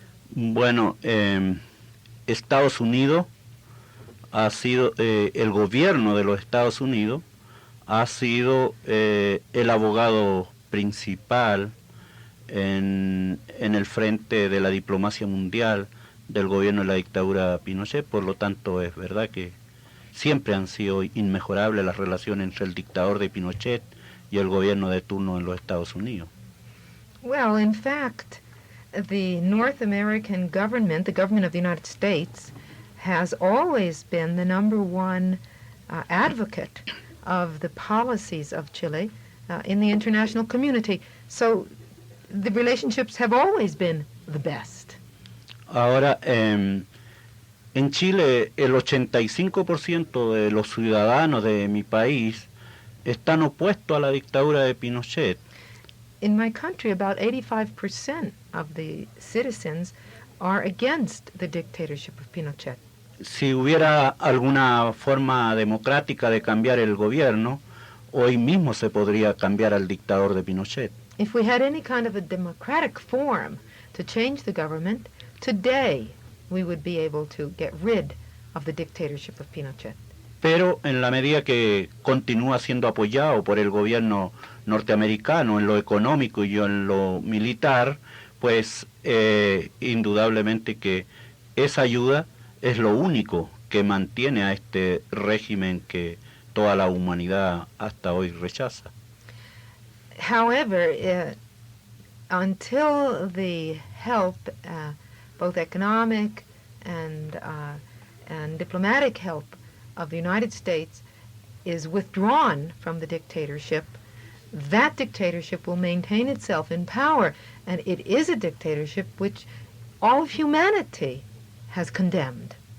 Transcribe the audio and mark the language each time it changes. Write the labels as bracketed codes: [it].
[es] Bueno, Estados Unidos ha sido, el gobierno de los Estados Unidos ha sido el abogado principal en el frente de la diplomacia mundial del gobierno de la dictadura Pinochet. Por lo tanto, es verdad que siempre han sido inmejorables las relaciones entre el dictador de Pinochet y el gobierno de turno en los Estados Unidos. [en] Well, in fact, the North American government, the government of the United States, has always been the number one advocate of the policies of Chile in the international community. So the relationships have always been the best. [es] Ahora, en Chile, el 85% de los ciudadanos de mi país están opuestos a la dictadura de Pinochet. [en] In my country, about 85% of the citizens are against the dictatorship of Pinochet. [es] Si hubiera alguna forma democrática de cambiar el gobierno, hoy mismo se podría cambiar al dictador de Pinochet. [en] If we had any kind of a democratic form to change the government, today we would be able to get rid of the dictatorship of Pinochet. [es] Pero en la medida que continúa siendo apoyado por el gobierno norteamericano en lo económico y en lo militar, pues indudablemente que esa ayuda es lo único que mantiene a este régimen que toda la humanidad hasta hoy rechaza. [en] However, until the help, both economic and diplomatic help of the United States is withdrawn from the dictatorship, that dictatorship will maintain itself in power, and it is a dictatorship which all of humanity has condemned.